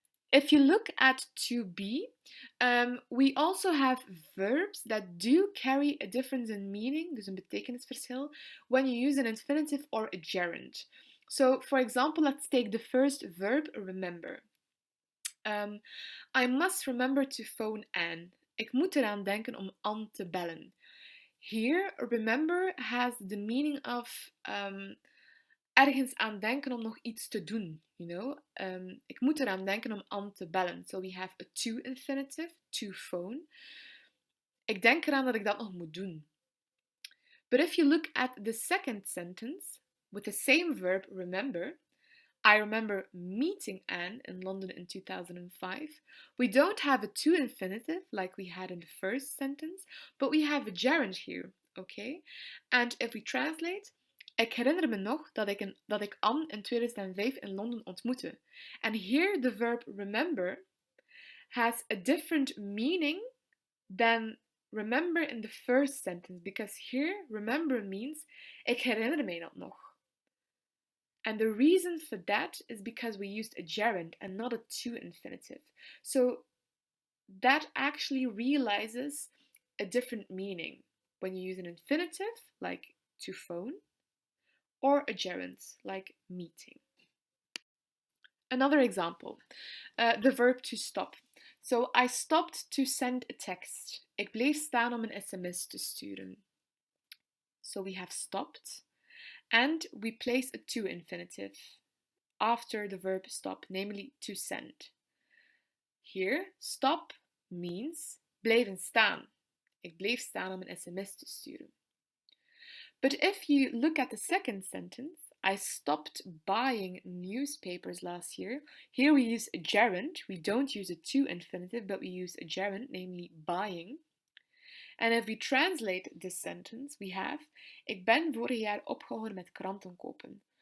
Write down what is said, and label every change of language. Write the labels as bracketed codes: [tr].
[en] If you look at 2b, we also have verbs that do carry a difference in meaning, [nl] dus een betekenisverschil, [en] when you use an infinitive or a gerund. So, for example, let's take the first verb, remember. I must remember to phone Anne. [nl] Ik moet eraan denken om Anne te bellen. [en] Here, remember has the meaning of [nl] ergens aan denken om nog iets te doen, [en] you know. [nl] Ik moet eraan denken om Anne te bellen. [en] So we have a to infinitive, to phone. [nl] Ik denk eraan dat ik dat nog moet doen. [en] But if you look at the second sentence, with the same verb, remember, I remember meeting Anne in London in 2005. We don't have a to infinitive like we had in the first sentence, but we have a gerund here, okay? And if we translate, [nl] ik herinner me nog dat ik Anne in 2005 in Londen ontmoette. [en] And here the verb remember has a different meaning than remember in the first sentence, because here remember means [nl] ik herinner me dat nog. [en] And the reason for that is because we used a gerund and not a to infinitive. So that actually realizes a different meaning when you use an infinitive, like to phone, or a gerund, like meeting. Another example, the verb to stop. So I stopped to send a text. [nl] Ik bleef staan om een sms te sturen. [en] So we have stopped, and we place a to infinitive after the verb stop, namely to send. Here, stop means [nl] blijven staan. Ik bleef staan om een sms te sturen. [en] But if you look at the second sentence, I stopped buying newspapers last year. Here we use a gerund. We don't use a to infinitive, but we use a gerund, namely buying. And if we translate this sentence, we have [nl] ik ben vorig jaar opgehouden met kranten kopen.